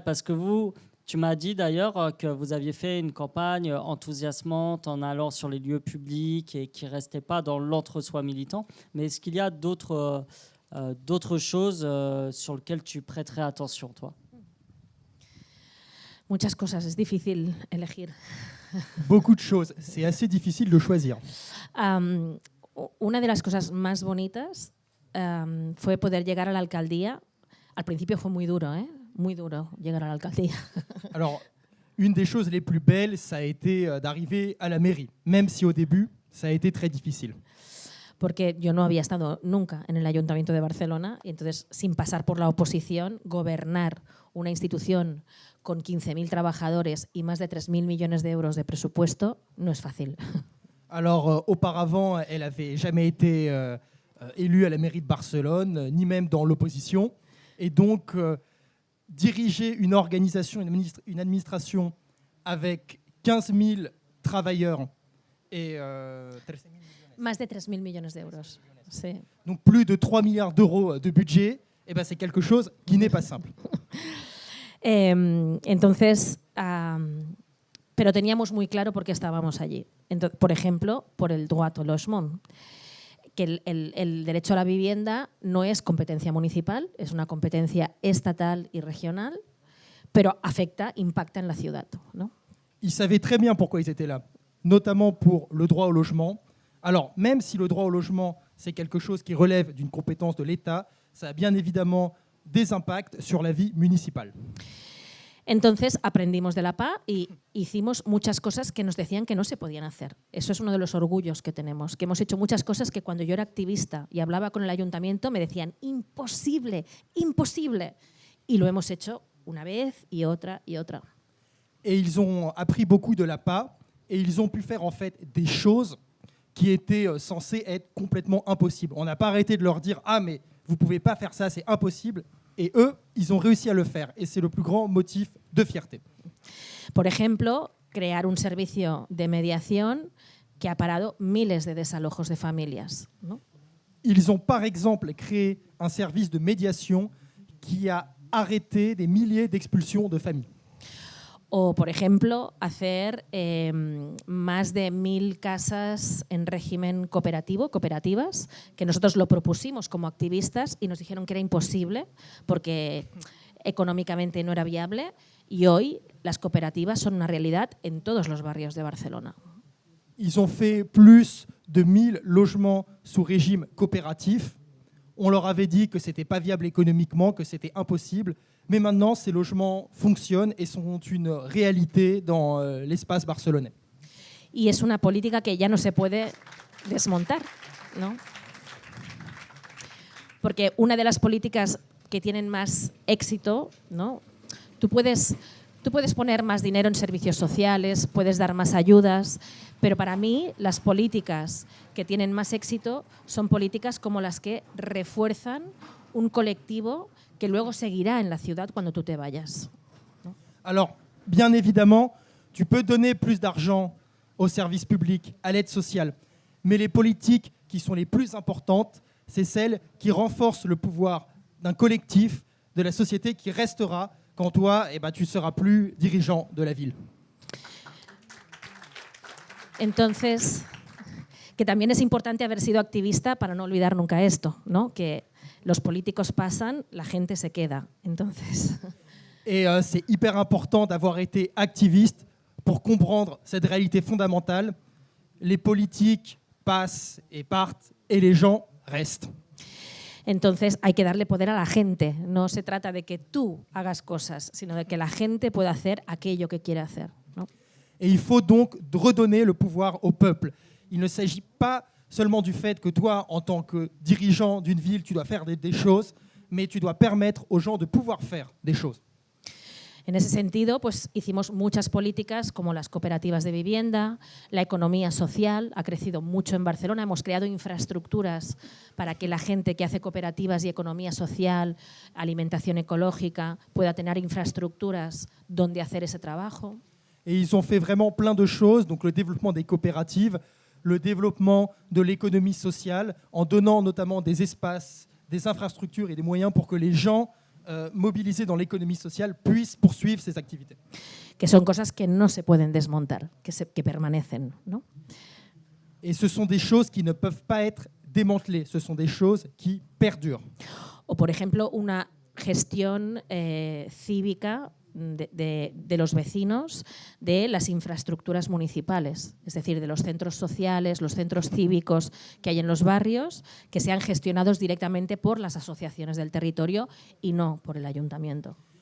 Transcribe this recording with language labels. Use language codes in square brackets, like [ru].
[fr] Parce que tu m'as dit d'ailleurs que vous aviez fait une campagne enthousiasmante en allant sur les lieux publics et qui ne restait pas dans l'entre-soi militant. Mais est-ce qu'il y a d'autres choses sur lesquelles tu prêterais attention, toi? [es] Muchas cosas, es difícil elegir. [fr] Beaucoup de choses, c'est assez difficile de choisir. [es] Una de las cosas más bonitas fue poder llegar a la alcaldía. Al principio fue muy duro, muy duro llegar a la alcaldía. [fr] Alors, une des choses les plus belles, ça a été d'arriver à la mairie, même si au début, ça a été très difficile. [es] Porque yo no había estado nunca en el Ayuntamiento de Barcelona y entonces, sin pasar por la oposición, gobernar una institución con 15.000 trabajadores y más de 3.000 millones de euros de presupuesto no es fácil. [fr] Alors, auparavant, elle n'avait jamais été élue à la mairie de Barcelone, ni même dans l'opposition. Et donc, diriger une organisation, une administration avec 15 000 travailleurs et... [es] Más de 3.000 millones de euros. Sí. [fr] Donc plus de 3 milliards d'euros de budget, eh ben c'est quelque chose qui n'est pas simple. [es] Entonces, pero teníamos muy claro por qué estábamos allí. Entonces, por ejemplo, por el [fr] droit au logement, [es] que el derecho a la vivienda no es competencia municipal, es una competencia estatal y regional, pero afecta, impacta en la ciudad, ¿no? [fr] Ils savaient très bien pourquoi ils étaient là, notamment pour le droit au logement. Alors, même si le droit au logement, c'est quelque chose qui relève d'une compétence de l'État, ça a bien évidemment des impacts sur la vie municipale. [es] Entonces aprendimos de la PA y hicimos muchas cosas que nos decían que no se podían hacer. Eso es uno de los orgullos que tenemos, que hemos hecho muchas cosas que cuando yo era activista y hablaba con el ayuntamiento me decían imposible, imposible. Y lo hemos hecho una vez y otra y otra. [fr] Et ils ont appris beaucoup de la PA et ils ont pu faire en fait des choses qui étaient censées être complètement impossibles. On n'a pas arrêté de leur dire « Ah, mais vous ne pouvez pas faire ça, c'est impossible ». Et eux, ils ont réussi à le faire. Et c'est le plus grand motif de fierté. [es] Por ejemplo, crear un servicio de mediación que ha parado miles de desalojos de familias, ¿no? [fr] Ils ont par exemple créé un service de médiation qui a arrêté des milliers d'expulsions de familles. [es] O, por ejemplo, hacer más de 1000 casas en régimen cooperativo, cooperativas, que nosotros lo propusimos como activistas y nos dijeron que era imposible porque económicamente no era viable, y hoy las cooperativas son una realidad en todos los barrios de Barcelona. [fr] Ils ont fait plus de 1000 logements sous régime coopératif. On leur avait dit que ce n'était pas viable économiquement, que c'était impossible. Mais maintenant, ces logements fonctionnent et sont une réalité dans l'espace barcelonais. [es] Y es una política que ya no se puede desmontar, ¿no? Porque una de las políticas que tienen más éxito, ¿no? Tú puedes poner más dinero en servicios sociales, puedes dar más ayudas, pero para mí las políticas que tienen más éxito son políticas como las que refuerzan un colectivo que luego seguirá en la ciudad cuando tú te vayas, ¿no? [fr] Alors, bien évidemment, tu peux donner plus d'argent aux services publics, à l'aide sociale, mais les politiques qui sont les plus importantes, c'est celles qui renforcent le pouvoir d'un collectif, de la société qui restera quand toi, tu ne seras plus dirigeant de la ville. [es] Entonces, que también es importante haber sido activista para no olvidar nunca esto, ¿no? Que los políticos pasan, la gente se queda. Entonces. [fr] Et c'est hyper important d'avoir été activiste pour comprendre cette réalité fondamentale. Les politiques passent et partent et les gens restent. [es] Entonces hay que darle poder a la gente. No se trata de que tú hagas cosas, sino de que la gente pueda hacer aquello que quiere hacer, ¿no? [fr] Et il faut donc redonner le pouvoir au peuple. Il ne s'agit pas seulement du fait que toi, en tant que dirigeant d'une ville, tu dois faire des choses, mais tu dois permettre aux gens de pouvoir faire des choses. [es] En ese sentido, pues hicimos muchas políticas como las cooperativas de vivienda, la economía social ha crecido mucho en Barcelona, hemos creado infraestructuras para que la gente que hace cooperativas y economía social, alimentación ecológica, pueda tener infraestructuras donde hacer ese trabajo. [fr] Et ils ont fait vraiment plein de choses, donc le développement des coopératives, le développement de l'économie sociale, en donnant notamment des espaces, des infrastructures et des moyens pour que les gens mobilisés dans l'économie sociale puissent poursuivre ces activités. [es] Que son cosas que no se pueden desmontar, que permanecen, ¿no? [fr] Et ce sont des choses qui ne peuvent pas être démantelées, ce sont des choses qui perdurent. [es] O, por ejemplo, una gestión cívica de los vecinos de las infraestructuras municipales, es decir, de los centros sociales, los centros cívicos que hay en los barrios, que sean gestionados directamente por las asociaciones del territorio y no por el ayuntamiento.